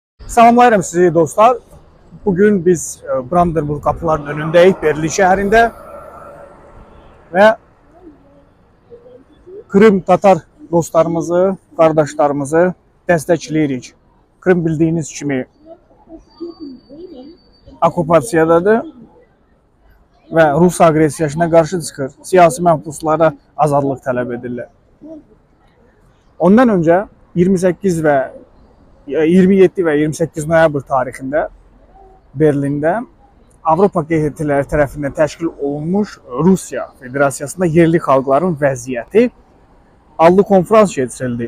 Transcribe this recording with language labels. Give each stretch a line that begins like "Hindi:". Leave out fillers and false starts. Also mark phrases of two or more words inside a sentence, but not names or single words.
Turkish: Salamlayırım sizi dostlar. Bugün biz Brandenburg kapılarının önündeyiz Berlin şehrinde ve Kırım Tatar dostlarımızı, kardeşlerimizi destekleyirik. Kırım bildiğiniz kimi okupasiyadadır ve Rus agresiyasına karşı çıkır.
Azerbaijani: Siyasi məhbuslara azadlıq tələb edirlər. Ondan önce 28 ve 27 ve 28 noyabr tarixində Berlində Avropa QHT-ləri tərəfindən təşkil olunmuş Rusiya Federasiyasında yerli xalqların vəziyyəti adlı konferans keçirildi.